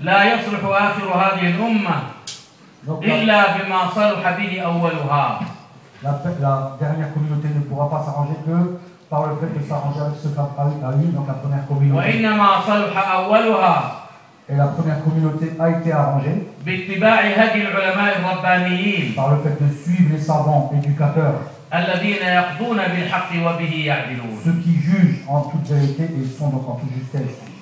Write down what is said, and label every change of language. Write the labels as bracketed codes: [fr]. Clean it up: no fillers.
[ar] La yasrif akhiru hadhihi al-umma. إلا بما صلح به أولها. [fr] La dernière communauté ne pourra pas s'arranger que par le fait de s'arranger avec ce qu'a eu donc la première communauté. [ar] وإنما صلح أولها. [fr] Et la première communauté a été arrangée. [ar] باتباع هدي العلماء الربانيين. [fr] Par le fait de suivre les savants éducateurs. [ar] الذين يقضون بالحق وبه يعدلون. [fr] Ceux qui jugent en toute vérité et sont donc en toute justesse.